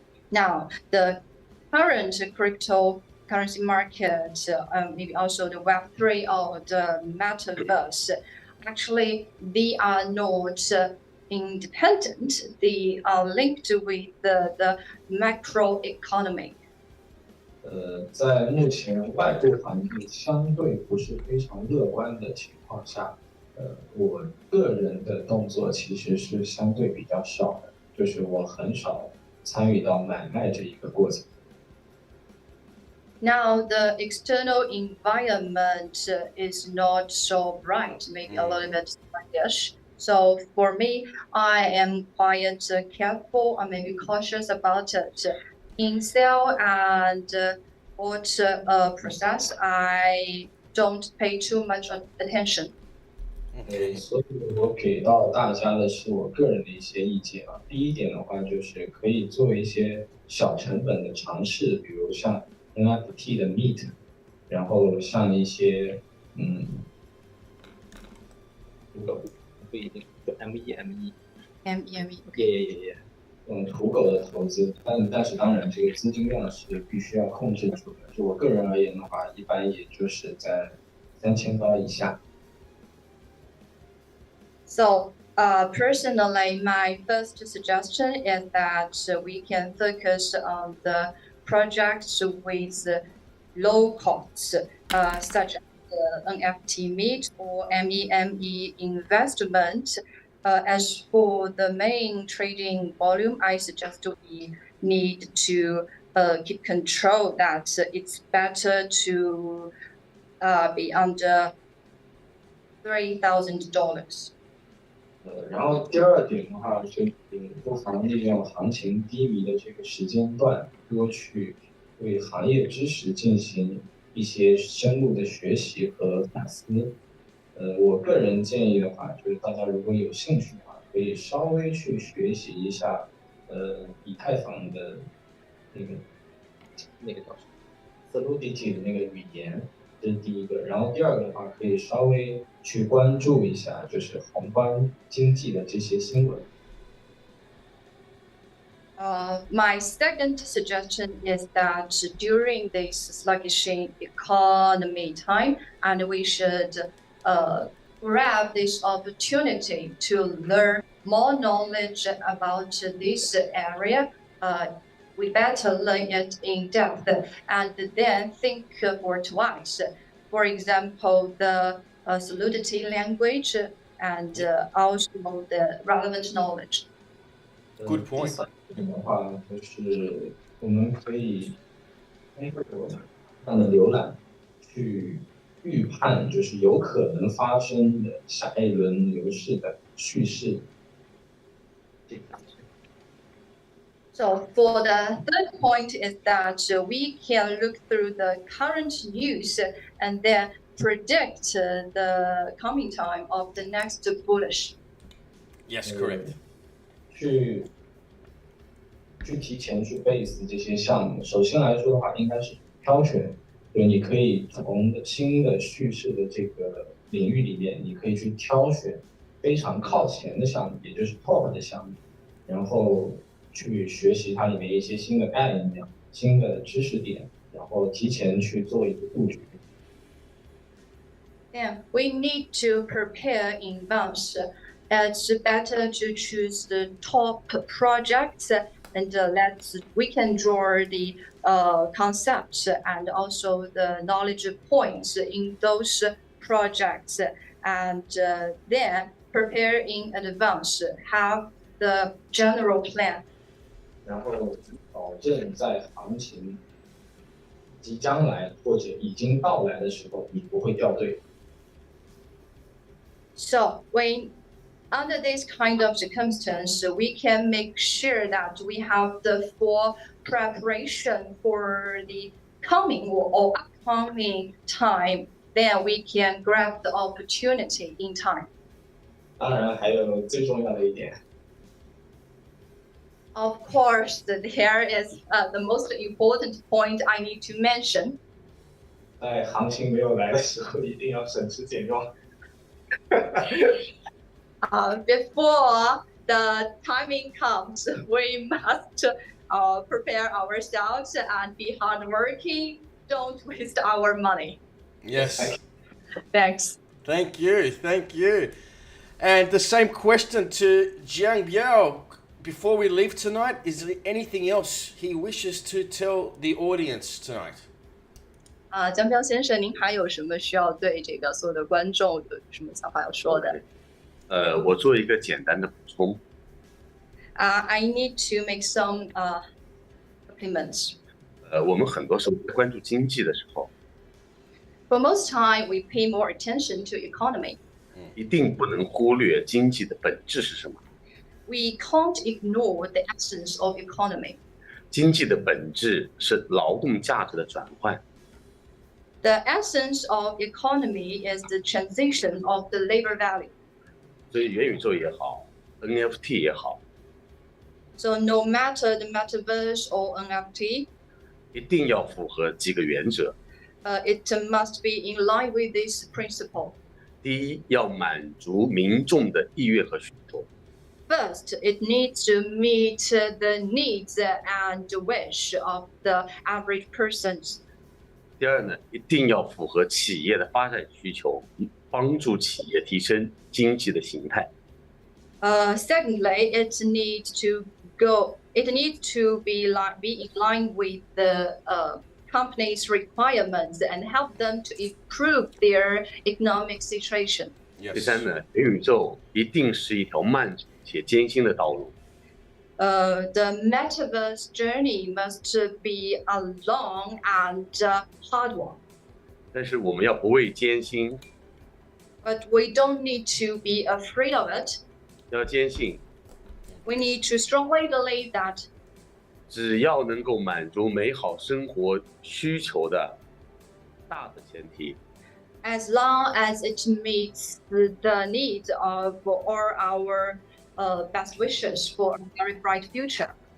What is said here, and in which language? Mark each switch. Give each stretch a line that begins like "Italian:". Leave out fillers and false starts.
English: Now, the current cryptocurrency market, maybe also the Web3 or the Metaverse, actually they are not independent. They are linked with the macroeconomy.
Chinese: 在目前外部环境相对不是非常乐观的情况下，我个人的动作其实是相对比较少的，就是我很少参与到买卖这一个过程。
English: Now the external environment is not so bright, maybe a little bit sluggish. So for me, I am quite careful or maybe cautious about it. In sale and what process, I don't pay too much attention.
Chinese: 所以我给到大家的是我个人的一些意见啊。第一点的话，就是可以做一些小成本的尝试，比如像 NFT 的 Meet， 然后像一些不一定有 ME，也土狗的投资，但是当然这个资金量是必须要控制住的。就我个人而言的话，一般也就是在$3000以下。
English: So personally, my first suggestion is that we can focus on the projects with low costs, such as NFT Meet or MEME investment. As for the main trading volume, I suggest we need to keep control that it's better to be under $3,000.
Chinese: 然后第二点的话，就是不妨利用行情低迷的这个时间段，多去对行业知识进行一些深入的学习和反思。我个人建议的话，就是大家如果有兴趣的话，可以稍微去学习一下，以太坊的那个叫什么 Solidity 的那个语言，这是第一个。然后第二个的话，可以稍微去关注一下，就是宏观经济的这些新闻。
English: My second suggestion is that during this sluggish economy time, and we should grab this opportunity to learn more knowledge about this area. We better learn it in depth and then think for twice. For example, the Solidity language and also the relevant knowledge. Good point.
Chinese: 第三点的话，就是我们可以通过上的浏览去预判，就是有可能发生的下一轮牛市的叙事。
English: So for the third point is that we can look through the current news and then predict the coming time of the next bullish. Yes, correct.
Chinese: 去提前去 base 这些项目。首先来说的话，应该是挑选，就是你可以从新的叙事的这个领域里面，你可以去挑选非常靠前的项目，也就是 top 的项目，然后去学习它里面一些新的概念、新的知识点，然后提前去做一个布局。
English: Yeah, we need to prepare in advance. It's better to choose the top projects and we can draw the concepts and also the knowledge points in those projects and then prepare in advance, have the general plan.
Chinese: 然后保证在行情即将来或者已经到来的时候，你不会掉队。
English: So when under this kind of circumstance, we can make sure that we have the full preparation for the coming or upcoming time. Then we can grab the opportunity in time.
Chinese: 当然，还有最重要的一点。
English: Of course, there is the most important point I need to mention.
Chinese: 在行情没有来的时候，一定要省吃俭用。
English: Before the timing comes, we must prepare ourselves and be hardworking. Don't waste our money. Yes. Thanks. Thank you. And the same question to Jiang Biao. before we leave tonight, is there anything else he wishes to tell the audience tonight?
Chinese: 江彪先生，您还有什么需要对这个所有的观众有什么想法要说的？我做一个简单的补充。
English: I need to make some compliments.
Chinese: 我们很多时候关注经济的时候，
English: For most time, we pay more attention to economy.
Chinese: 一定不能忽略经济的本质是什么。
English: We can't ignore the essence of economy.
Chinese: 经济的本质是劳动价值的转换。
English: The essence of economy is the transition of the labor value.
Chinese: 所以元宇宙也好 ，NFT 也好，
English: So no matter the metaverse or NFT,
Chinese: 一定要符合几个原则。
English: it must be in line with this principle.
Chinese: 第一，要满足民众的意愿和需求。
English: First, it needs to meet the needs and wish of the average persons.
Chinese: 第二呢，一定要符合企业的发展需求，帮助企业提升经济的形态。
English: Secondly, it needs to be in line with the company's requirements and help them to improve their economic situation.
Chinese: 第三呢，元宇宙一定是一条漫长且艰辛的道路。
English: The metaverse journey must be a long and hard one.
Chinese: 但是我们要不畏艰辛，
English: But we don't need to be afraid of it.
Chinese: 要坚信，
English: We need to strongly believe that
Chinese: 只要能够满足美好生活需求的大的前提，
English: as long as it meets the needs of all our best wishes for a very bright future.